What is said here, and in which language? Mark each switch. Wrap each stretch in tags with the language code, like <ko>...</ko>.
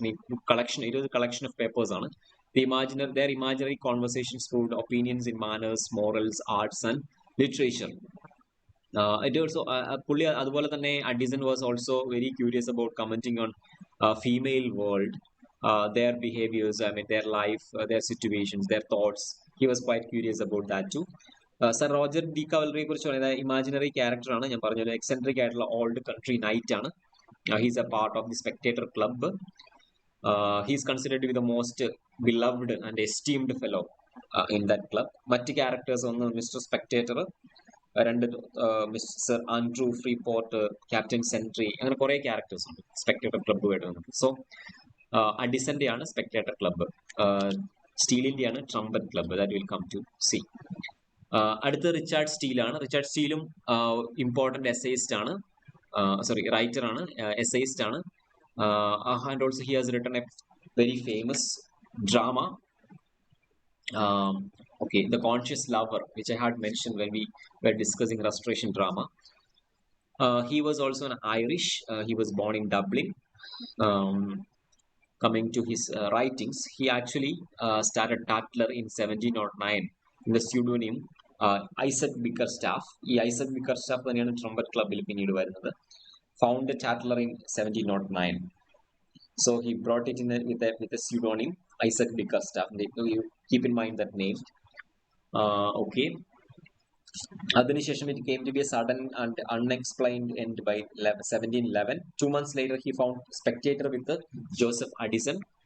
<en>I mean, it was a collection of papers on it. Their imaginary conversations proved opinions in manners, morals, arts, and literature. It also</en> <ml>അതുപോലെ തന്നെ</ml> <en>Addison was also very curious about commenting on female world, their behaviors, I mean their life, their situations, their thoughts. He was quite curious about that too.</en> <ml>Sir Roger D കവലറിയെ കുറിച്ച് പറയുന്നത് imaginary character ആണ്. ഞാൻ പറഞ്ഞ eccentric ആയിട്ടുള്ള old country night ആണ്.</ml> <en>He's a part of the spectator club. He's considered to be the most beloved and esteemed fellow in that club.</en> <ml>മറ്റ് characters ഒന്ന് mister spectator, രണ്ട് മിസ്റ്റർ ആൻഡ്രൂ ഫ്രീപോർട്ട്, ക്യാപ്റ്റൻ സെൻട്രി, അങ്ങനെ കുറെ characters ഉണ്ട് spectator ക്ലബ്ബുമായിട്ട് വന്നിട്ട്. So അഡിസന്റെ ആണ് spectator club, സ്റ്റീലിന്റെ ആണ് trumpet club.</ml> <en>That will come to see.</en> <ml>അടുത്ത റിച്ചാർഡ് സ്റ്റീലാണ്. റിച്ചാർഡ് സ്റ്റീലും ഇമ്പോർട്ടന്റ് എസ്സേയിസ്റ്റ് ആണ്, റൈറ്റർ ആണ്, എസ്സേയിസ്റ്റ് ആണ്.</ml> <en>And also he has written a very famous drama, okay, The Conscious Lover, which I had mentioned when we were discussing restoration drama. He was also an Irish. He was born in Dublin. Coming to his writings, he actually started Tatler in 1709 in the pseudonym Isaac Bickerstaff.</en> <ml>ഈ ഐസക് ബിക്കർസ്റ്റാഫ് തന്നെയാണ് trumpet ക്ലബിൽ പിന്നീട് വരുന്നത്.</ml> <en>Founded Tatler in 1709. So he brought it in with a pseudonym Isaac Bickerstaff. You keep in mind that name. Okay.</en> <ml>അതിനുശേഷം</ml> <en>it came to be a sudden and unexplained end by 1711. 2 months later he found Spectator with Joseph Addison.</en>